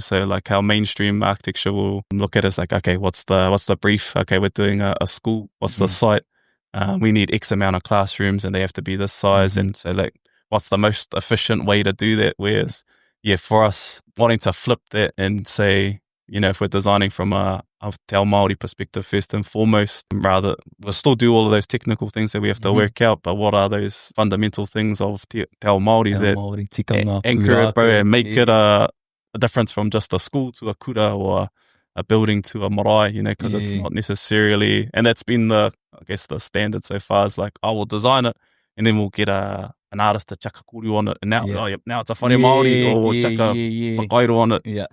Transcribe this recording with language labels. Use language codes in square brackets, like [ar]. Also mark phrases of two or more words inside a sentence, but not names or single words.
[en] So like how mainstream architecture will look at it is like, okay, what's the brief? Okay, we're doing a school. What's the site? We need X amount of classrooms and they have to be this size. And so like, what's the most efficient way to do that? Whereas, for us wanting to flip that and say, if we're designing from a [mi] te ao Māori [en] perspective first and foremost, rather we'll still do all of those technical things that we have to work out, but what are those fundamental things of [mi] te ao Māori [en] that tikanga, anchor it, bro, and make it a difference from just a school to a kura or a building to a marae, because it's not necessarily, and that's been the standard so far is like, we'll design it and then we'll get an artist to chuck a kuru on it, and now it's a [mi] whare Māori, [en] or we'll chuck a whakairo on it.